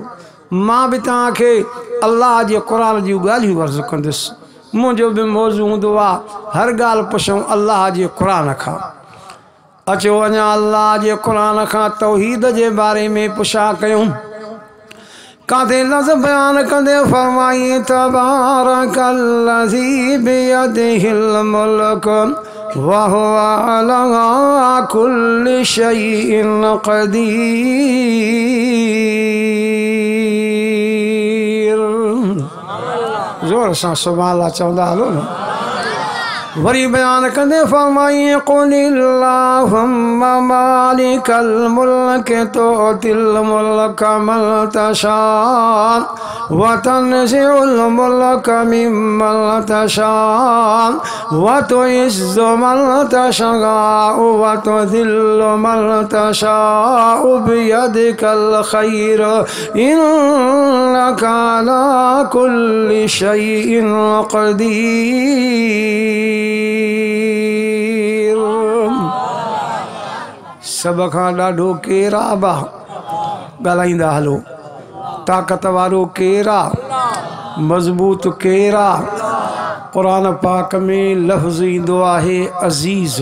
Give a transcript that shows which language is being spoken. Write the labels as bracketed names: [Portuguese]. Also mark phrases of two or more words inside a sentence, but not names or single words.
[Sindhi] मां बि तव्हांखे अल्लाह जे क़ुर जूं ॻाल्हियूं अर्ज़ु कंदुसि मुंहिंजो बि मौज़ू हूंदो आहे हर ॻाल्हि पुछूं अल्लाह जे क़ुर खां। अचो अञा अल्लाह जे क़ुर खां तौहीद जे बारे में पुछा कयूं काथे लफ़्ज़ बयान कंदे फरमाई [Arabic] تبارك الذي بيده الملك وهو على كل شيء قدير. [Sindhi] ज़ोर सां [Arabic] سبحان الله [Sindhi] चवंदा हलो न। वरी बयान कंदे फरमाई [Arabic] قل اللهم مالك الملك تؤتي الملك من تشاء وتنزع الملك ممن تشاء وتعز من تشاء وتذل من تشاء بيدك الخير إنك على كل شيء قدير. [Sindhi] सब खां ॾाढो केरु आहे बा ॻाल्हाईंदा हलो ताक़त वारो केरु आहे मज़बूत केरु आहे। क़ुर पाक में लफ़्ज़ ईंदो आहे अज़ीज़।